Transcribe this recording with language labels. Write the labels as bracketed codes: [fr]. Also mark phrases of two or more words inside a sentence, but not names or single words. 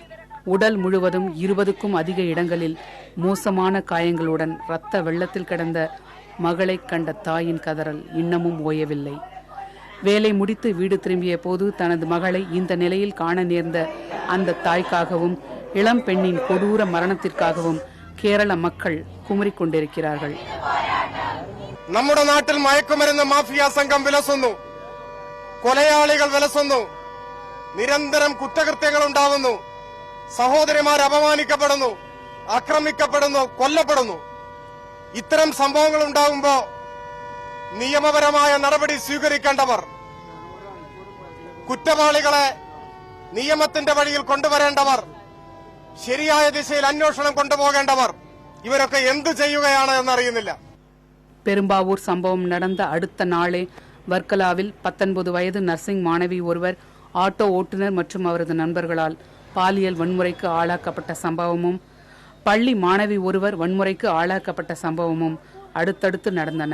[ta] உடல் முழுவதும் 20க்கும் அதிக இடங்களில் மோசமான காயங்களுடன் இரத்த வெள்ளத்தில் கிடந்த மகளை கண்ட தாயின் கதறல் இன்னமும் ஓயவில்லை. வேலை முடித்து வீடு திரும்பிய போது தனது மகளை இந்த நிலையில் காண நேர்ந்த அந்த தாய்க்காகவும் இளம் பெண்ணின் கொடூர மரணத்திற்காகவும் கேரள மக்கள் குமுறிக் கொண்டிருக்கிறார்கள். [ml] നമ്മുടെ നാട്ടിൽ മയക്കുമരുന്ന് മാഫിയ സംഘം വിലസുന്നു, കൊലയാളികൾ വിലസുന്നു, നിരന്തരം കുറ്റകൃത്യങ്ങൾ ഉണ്ടാവുന്നു, സഹോദരിമാർ അപമാനിക്കപ്പെടുന്നു, ആക്രമിക്കപ്പെടുന്നു, കൊല്ലപ്പെടുന്നു. ഇത്തരം സംഭവങ്ങൾ ഉണ്ടാകുമ്പോൾ നിയമപരമായ നടപടി സ്വീകരിക്കേണ്ടവർ, കുറ്റവാളികളെ നിയമത്തിന്റെ വഴിയിൽ കൊണ്ടുവരേണ്ടവർ, ശരിയായ ദിശയിൽ അന്വേഷണം കൊണ്ടുപോകേണ്ടവർ ഇവരൊക്കെ എന്തു ചെയ്യുകയാണ് എന്നറിയുന്നില്ല. [ta] பெரும்பாவூர் சம்பவம் நடந்த அடுத்த நாளே வர்க்கலாவில் 19 வயது நர்சிங் மாணவி ஒருவர் ஆட்டோ ஓட்டுநர் மற்றும் அவரது நண்பர்களால் பாலியல் வன்முறைக்கு ஆளாக்கப்பட்ட சம்பவமும், பள்ளி மாணவி ஒருவர் வன்முறைக்கு ஆளாக்கப்பட்ட சம்பவமும் அடுத்தடுத்து நடந்தன.